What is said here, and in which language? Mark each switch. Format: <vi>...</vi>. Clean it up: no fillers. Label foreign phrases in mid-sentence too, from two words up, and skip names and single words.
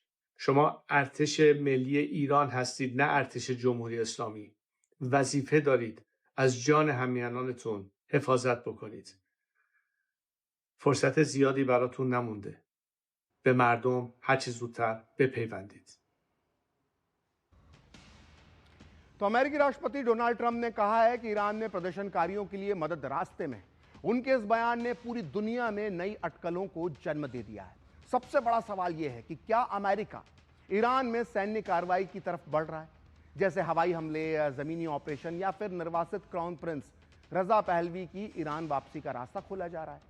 <fa>شما ارتش ملی ایران هستید، نه ارتش جمهوری اسلامی. وظیفه دارید از جان همیهنانتون حفاظت بکنید. فرصت زیادی براتون نمونده. به مردم هرچه زودتر بپیوندید.</fa> <hi>तो अमेरिकी राष्ट्रपति डोनाल्ड ट्रंप ने कहा है कि ईरान में प्रदर्शनकारियों के लिए मदद रास्ते में। उनके इस बयान ने पूरी दुनिया में नई अटकलों को जन्म दे दिया है। सबसे बड़ा सवाल यह है कि क्या अमेरिका ईरान में सैन्य कार्रवाई की तरफ बढ़ रहा है, जैसे हवाई हमले या जमीनी ऑपरेशन, या फिर निर्वासित</hi> <en>crown prince</en> <hi>रजा पहलवी की ईरान वापसी का रास्ता खोला जा रहा है।</hi>